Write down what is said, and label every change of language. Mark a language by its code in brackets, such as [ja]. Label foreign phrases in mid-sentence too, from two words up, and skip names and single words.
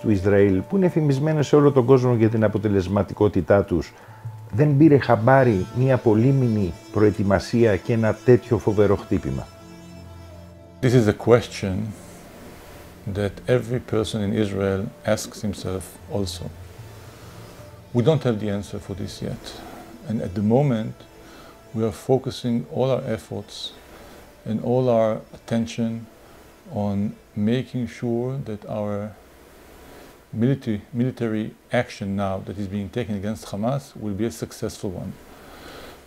[el] του Ισραήλ, που είναι φημισμένες σε όλο τον κόσμο για την αποτελεσματικότητά τους, δεν πήρε χαμπάρι μια πολύμηνη προετοιμασία και ένα τέτοιο φοβερό χτύπημα? [en] This is a question that every person in Israel asks himself also. We don't have the answer for this yet. And at the moment, we are focusing all our efforts and all our attention on making sure that our military action now that is being taken against Hamas will be a successful one.